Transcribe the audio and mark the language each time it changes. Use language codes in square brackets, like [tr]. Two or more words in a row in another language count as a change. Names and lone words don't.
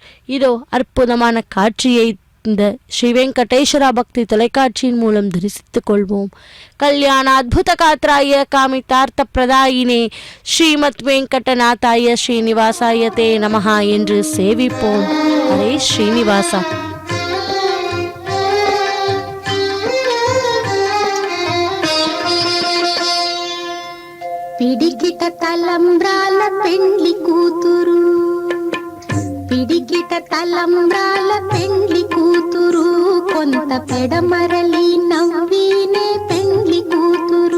[ta] இதோ அற்புதமான காட்சியை இந்த ஸ்ரீ வெங்கடேஸ்வரா பக்தி தொலைக்காட்சியின் மூலம் தரிசித்துக் கொள்வோம். [sa] कल्याण अद्भुत गात्राय कामितार्थ प्रदायिने श्रीमत् वेङ्कटनाथाय श्रीनिवासाय ते नमः [ta] என்று சேவிப்போம். ஹரே ஸ்ரீனிவாசா. [te] పిడికిట తలంబ్రాల పెండ్లి కూతురు, పిడికిట తలంబ్రాల పెండ్లి కూతురు, కొంత పెడమరలి నవ్వినే పెండ్లి కూతురు.